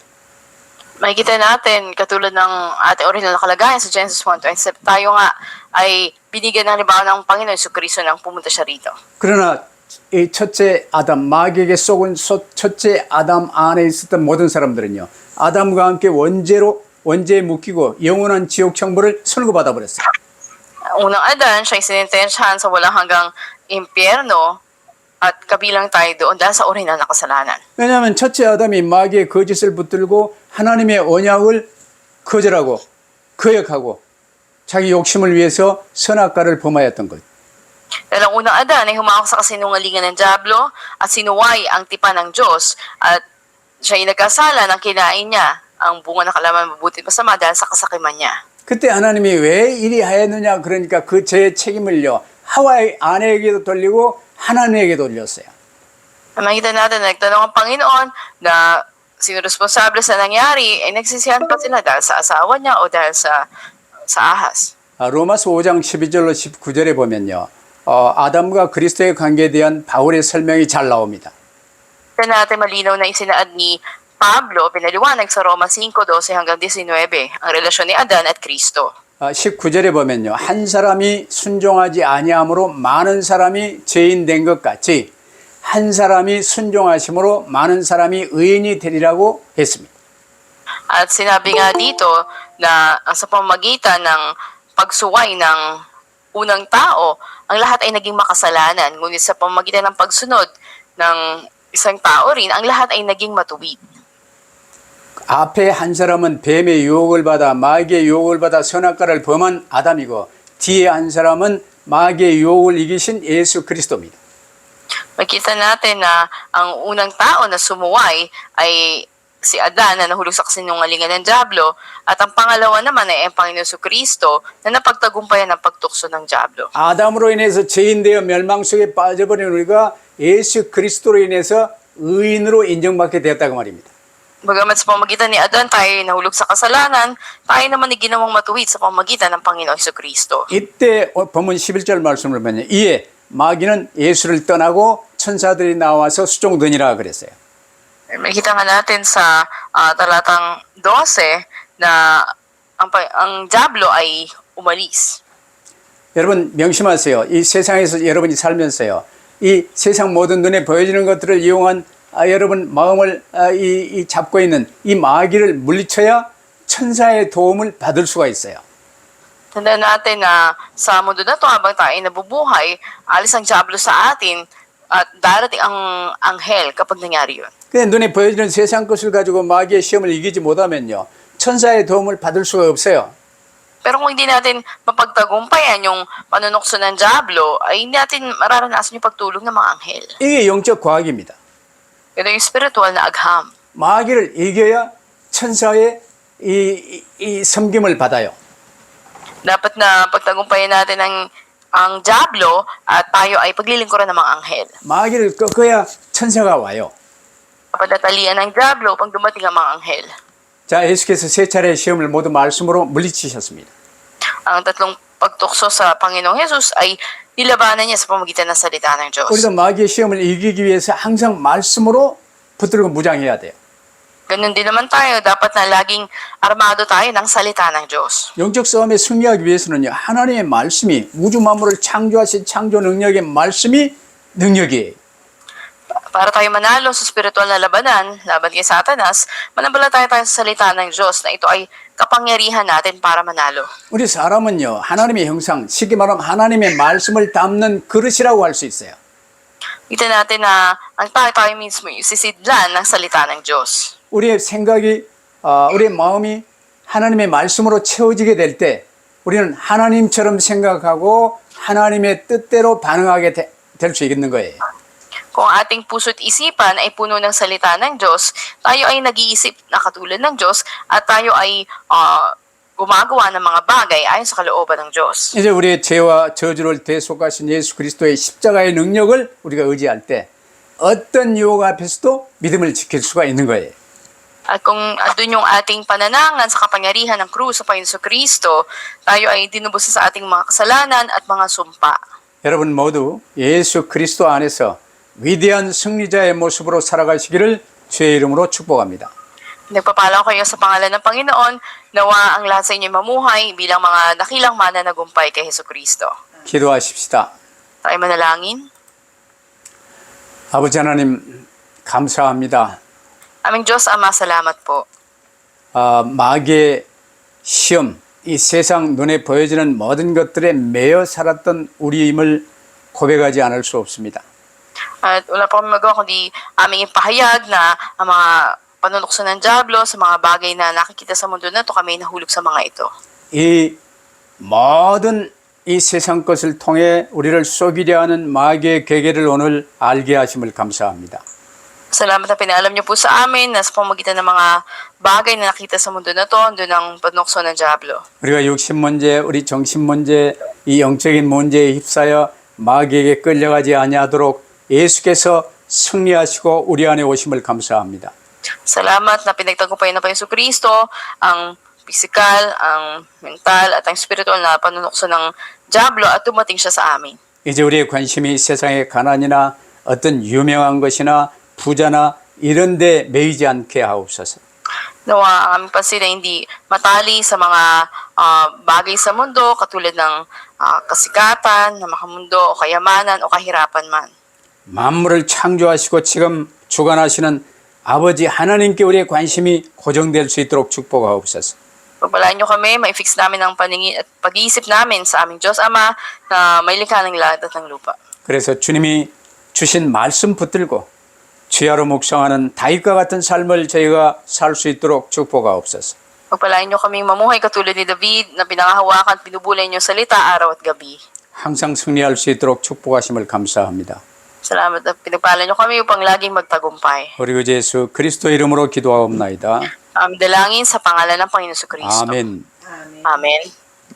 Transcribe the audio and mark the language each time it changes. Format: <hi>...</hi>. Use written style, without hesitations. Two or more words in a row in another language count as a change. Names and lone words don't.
<tl>Makikita natin, katulad ng ating original na kalagayan sa Genesis 1:27, tayo nga ay binigyan ng halimbawa ng Panginoon Kristo nang pumunta siya rito.</tl> <ko>그러나 이 첫째 아담, 마귀에게 속은 첫째 아담 안에 있었던 모든 사람들은요, 아담과 함께 원죄에 묶이고 영원한 지옥 형벌을 선고받아 버렸어요.</ko> <tl>Unang Adan, siya ay sinintensyahan sa walang hanggang impyerno at kabilang tayo doon dahil sa original na kasalanan.</tl> <ko>왜냐하면 첫째 아담이 마귀의 거짓을 붙들고 하나님의 언약을 거절하고 거역하고 자기 욕심을 위해서 선악과를 범하였던 것.</ko> <tl>Dahil ang unang Adan ay humawak sa kasinungalingan ng Diablo at sinuway ang tipan ng Diyos at siya ay nagkasala ng kinain niya ang bunga ng kalaman mabuti masama dahil sa kasakiman niya.</tl> <ko>그때 하나님이 왜 이리 하였느냐 그러니까 그 죄의 책임을요 하와의 아내에게도 돌리고 하나님에게 돌렸어요.</ko> <tl>Makita natin na nagtanong ang Panginoon na sino responsable sa nangyari ay nagsisihan pa sila dahil sa asawa niya o dahil sa ahas.</tl> <ko>로마서 5장 12절로 19절에 보면요. 아담과 그리스도의 관계에 대한 바울의 설명이 잘 나옵니다.</ko> <tl>Ito natin malinaw na isinaad ni Pablo, pinaliwanag sa Roma 5:12 hanggang 19, ang relasyon ni Adan at Kristo.</tl> <ko>19절에 보면요. 한 사람이 순종하지 아니함으로 많은 사람이 죄인 된 것 같이 한 사람이 순종하심으로 많은 사람이 의인이 되리라고 했습니다.</ko> <tl>At sinabi nga dito na sa pamamagitan ng pagsuway ng unang tao, ang lahat ay naging makasalanan. Ngunit sa pamamagitan ng pagsunod ng isang tao rin, ang lahat ay naging matuwid.</tl> <ko>앞에 한 사람은 뱀의 유혹을 받아 마귀의 유혹을 받아 선악과를 범한 아담이고 뒤에 한 사람은 마귀의 유혹을 이기신 예수 그리스도입니다.</ko> <tl>Makita natin na ang unang tao na sumuway ay si Adan na nahulog sa kasinungalingan ng Diablo at ang pangalawa naman ay ang Panginoon Kristo na napagtagumpayan ng pagtukso ng Diablo.</tl> <ko>아담으로 인해서 죄인되어 멸망 속에 빠져버린 우리가 예수 그리스도로 인해서 의인으로 인정받게 되었다고 말입니다.</ko> <tl>Bagamat sa pamagitan ni Adan tayo ay nahulog sa kasalanan, tayo naman ay ginawang matuwid sa pamagitan ng Panginoon Kristo.</tl> <ko>이때 본문 11절 말씀을 보면 이에 마귀는 예수를 떠나고 천사들이 나와서 수종드니라 그랬어요.</ko> <tl>Makikita nga natin sa talatang 12 na ang Diablo ay umalis.</tl> <ko>여러분 명심하세요. 이 세상에서 여러분이 살면서요. 이 세상 모든 눈에 보여지는 것들을 이용한 여러분 마음을 잡고 있는 이 마귀를 물리쳐야 천사의 도움을 받을 수가 있어요.</ko> <tl>Tandaan natin na sa mundo na ito habang tayo nabubuhay, alis ang Diablo sa atin at darating ang anghel kapag nangyari yun.</tl> <ko>근데 눈에 보여지는 세상 것을 가지고 마귀의 시험을 이기지 못하면요. 천사의 도움을 받을 수가 없어요.</ko> <tl>Pero kung hindi natin mapagtagumpayan yung panunokso ng Diablo, ay hindi natin mararanasan yung pagtulong ng mga anghel.</tl> <ko>이게 영적 과학입니다.</ko> <tl>Ito yung spiritual na agham.</tl> <ko>마귀를 이겨야 천사의 이 섬김을 받아요.</ko> <tl>Dapat na pagtagumpayan natin ang Diablo at tayo ay paglilingkuran ng mga anghel.</tl> <ko>마귀를 꺾어야 천사가 와요.</ko> <tl>Dapat natalian ng Diablo upang dumating ang mga anghel.</tl> <ko>자, 예수께서 세 차례의 시험을 모두 말씀으로 물리치셨습니다.</ko> <tl>Ang tatlong pagtukso sa Panginoong Jesus ay nilabanan niya sa pamamagitan ng salita ng Diyos.</tl> <ko>우리도 마귀의 시험을 이기기 위해서 항상 말씀으로 붙들고 무장해야 돼요.</ko> <tl>Ganun din naman tayo, dapat na laging armado tayo ng salita ng Diyos.</tl> <ko>영적 싸움에 승리하기 위해서는요, 하나님의 말씀이 우주 만물을 창조하신 창조 능력의 말씀이 능력이에요.</ko> <tl>Para tayo manalo sa spiritual na labanan, laban kay Satanas, manampalataya tayo sa salita ng Diyos na ito ay kapangyarihan natin para manalo.</tl> <ko>우리 사람은요, 하나님의 형상, 쉽게 말하면 하나님의 말씀을 담는 그릇이라고 할 수 있어요.</ko> <tl>Kita natin na ang tayo mismo yung sisidlan ng salita ng Diyos.</tl> <ko>우리의 생각이, 우리의 마음이 하나님의 말씀으로 채워지게 될 때 우리는 하나님처럼 생각하고 하나님의 뜻대로 반응하게 될 수 있는 거예요.</ko> <tl>Kung ating puso't isipan ay puno ng salita ng Diyos, tayo ay nag-iisip na katulad ng Diyos at tayo ay gumagawa ng mga bagay ayon sa kalooban ng Diyos.</tl> <ko>이제 우리의 죄와 저주를 대속하신 예수 그리스도의 십자가의 능력을 우리가 의지할 때 어떤 유혹 앞에서도 믿음을 지킬 수가 있는 거예요.</ko> <tl>At kung andun yung ating pananangan sa kapangyarihan ng krus sa Panginoon Kristo, tayo ay dinubos sa ating mga kasalanan at mga sumpa.</tl> <ko>여러분 모두 예수 그리스도 안에서 위대한 승리자의 모습으로 살아가시기를 주의 이름으로 축복합니다.</ko> <tl>Nagpapala ko kayo sa pangalan ng Panginoon, nawa ang lahat sa inyo mamuhay bilang mga dakilang mananagumpay kay Hesus Kristo.</tl> <ko>기도하십시다.</ko> <tl>Tayo manalangin.</tl> <ko>아버지 하나님 감사합니다.</ko> <tl>Aming Diyos, Ama, salamat po.</tl> <ko>마귀의 시험, 이 세상 눈에 보여지는 모든 것들에 매여 살았던 우리임을 고백하지 않을 수 없습니다.</ko> <tl>At wala pa kami magawa kundi aming ipahayag na ang mga panunukso ng Diablo sa mga bagay na nakikita sa mundo na ito, kami nahulog sa mga ito.</tl> <ko>이 모든 이 세상 것을 통해 우리를 속이려 하는 마귀의 계계를 오늘 알게 하심을 감사합니다.</ko> <tl>Salamat na pinaalam niyo po sa amin na sa pamagitan ng mga bagay na nakita sa mundo na ito, doon ang panukso ng Diablo.</tl> <ko>우리가 육신 문제, 우리 정신 문제, 이 영적인 문제에 휩싸여 마귀에게 끌려가지 아니하도록 예수께서 승리하시고 우리 안에 오심을 감사합니다.</ko> <tl>Salamat na pinagtagumpayan na pa Hesus Kristo ang pisikal, ang mental at ang spiritual na panunukso ng Diablo at dumating siya sa amin.</tl> <ko>이제 우리의 관심이 세상의 가난이나 어떤 유명한 것이나 부자나 이런 데 매이지 않게 하옵소서.</ko> <tl>Nawa ang aming pansin na hindi matali sa mga bagay sa mundo katulad ng kasikatan, na makamundo o kayamanan o kahirapan man.</tl> <ko>만물을 창조하시고 지금 주관하시는 아버지 하나님께 우리의 관심이 고정될 수 있도록 축복하옵소서.</ko> <tl>Pagpalaan niyo kami, ma-fix namin ang paningin at pag-iisip namin sa aming Diyos Ama na may likha ng langit at ng lupa.</tl> <ko>그래서 주님이 주신 말씀 붙들고 주야로 묵상하는 다윗과 같은 삶을 저희가 살 수 있도록 축복하옵소서.</ko> <tl>Pagpalaan niyo kaming mamuhay katulad ni David na pinangahawakan at pinubulay niyo salita araw at gabi.</tl> <ko>항상 승리할 수 있도록 축복하심을 감사합니다.</ko> <tl>Salamat at pinagpala niyo kami upang laging magtagumpay.</tl> <ko>우리 구 예수 그리스도 이름으로 기도하옵나이다.</ko> <tl>Dalangin sa pangalan ng Panginoon Kristo.</tl> <ko>아멘.</ko> <tl>Amen.</tl>